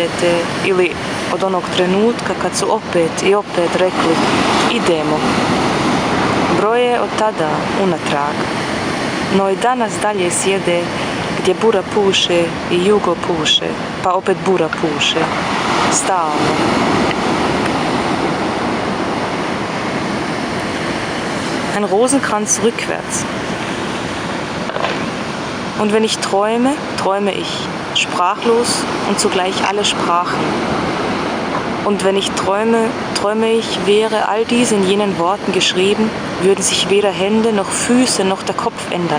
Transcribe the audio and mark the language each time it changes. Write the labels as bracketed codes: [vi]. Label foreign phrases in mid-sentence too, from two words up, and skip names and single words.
[hr] ili od onog trenutka kad su opet i opet rekli idemo. Broje od tada unatrag, no i danas dalje sjede gdje bura puše i jugo puše, pa opet bura puše, stalno. [de] Ein Rosenkranz rückwärts. Und wenn ich träume, träume ich, sprachlos und zugleich alle Sprachen. Und wenn ich träume, träume ich, wäre all dies in jenen Worten geschrieben, würden sich weder Hände noch Füße noch der Kopf ändern.